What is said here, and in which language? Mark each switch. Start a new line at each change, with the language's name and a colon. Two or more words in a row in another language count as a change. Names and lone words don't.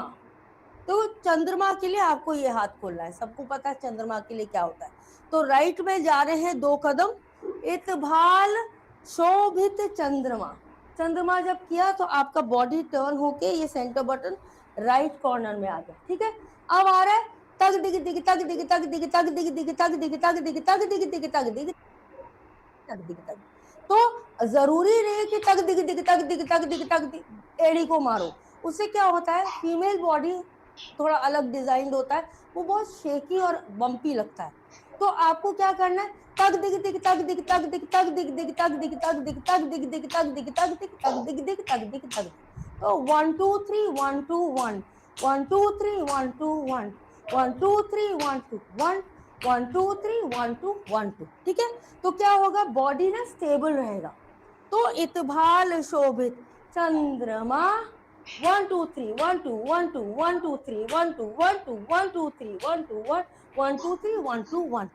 Hindi: तो चंद्रमा के लिए आपको ये हाथ खोलना है। सबको पता है चंद्रमा के लिए क्या होता है। तो राइट में जा रहे हैं 2 कदम, इत भाल शोभित चंद्रमा। चंद्रमा जब किया तो आपका बॉडी टर्न होके ये
English: center button right corner
Hindi: में आ गया। ठीक है, अब आ रहा है तग दिग दिग तग दिग तग दिग तग दिग दिग तग दिग तग दिग तग दिग दिग तग दिग तग दिग तग। तो जरूरी नहीं है कि तग दिग दिग तग दिग तग दिग तग दिग एड़ी को मारो। उससे क्या होता है,
English: female body
Hindi: थोड़ा अलग डिजाइन होता है, वो बहुत शेकी और बम्पी लगता है। तो आपको क्या करना है, तग दिग दिग तग दिग तग दिग तग दिग दिग तग दिग तग दिग तग दिग दिग तग दिग तग दिग तग दिग दिग तग दिग तग। तो 1 2 3 1 2 1 1 2 3 1 2 1 1 2 3 1 2 1 1 2 3 1 2 1 2। ठीक है, तो क्या होगा, बॉडी ना स्टेबल रहेगा। तो इतभाल शोभित चंद्रमा 1 2 3 1 2 1 2 1 2 3 1 2 1 2 1 2 3 1 2 1 1 2 3 1 2 1 2।